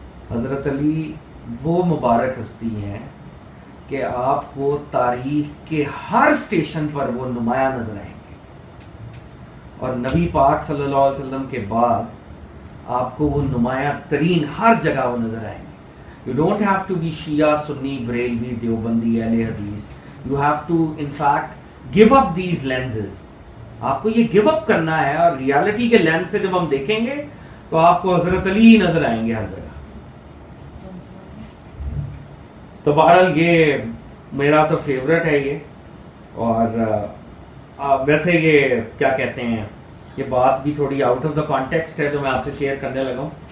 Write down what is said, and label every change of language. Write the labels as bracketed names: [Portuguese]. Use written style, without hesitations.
[Urdu] حضرت علی وہ مبارک ہستی ہیں کہ آپ کو تاریخ کے ہر اسٹیشن پر وہ نمایاں نظر آئیں گے, اور نبی پاک صلی اللہ علیہ وسلم کے بعد آپ کو وہ نمایاں ترین ہر جگہ وہ نظر آئیں گے. [English] You don't have to be Shia, Sunni, Barelvi, Deobandi, Ahle Hadith. You have to in fact give up these lenses. [Urdu] آپ کو یہ [English] give up [Urdu] کرنا ہے, اور ریالٹی کے لینس سے جب ہم دیکھیں گے تو آپ کو حضرت علی ہی نظر آئیں گے ہر جگہ. تو بہرحال یہ میرا تو فیوریٹ ہے یہ. اور ویسے یہ کیا کہتے ہیں, یہ بات بھی تھوڑی [English] out of the context [Urdu] ہے جو میں آپ سے شیئر کرنے لگا ہوں.